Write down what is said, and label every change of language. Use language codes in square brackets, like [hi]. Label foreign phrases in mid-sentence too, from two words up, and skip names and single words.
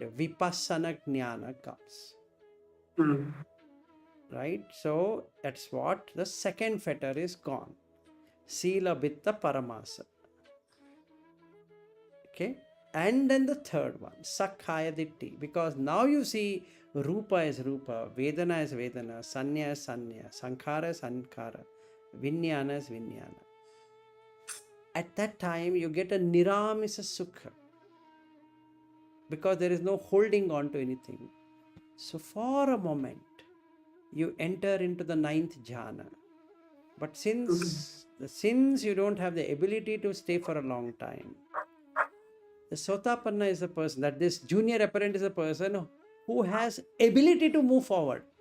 [pi] Vipassana jnana [en] comes. Right? So that's what the second fetter is gone. [pi] Sila Bitta Paramasa. [en] Okay? And then the third one, [pi] Sakhaya Ditti, [en] because now you see Rupa is Rupa, Vedana is Vedana, Sanya is Sanya, Sankhara is Sankhara, Vijnana is Vijnana. At that time, you get a [pi] Niramisa Sukha, [en] because there is no holding on to anything. So for a moment, you enter into the ninth jhana. But since you don't have the ability to stay for a long time, the Sotapanna is the person, that this junior apprentice is a person who has ability to move forward.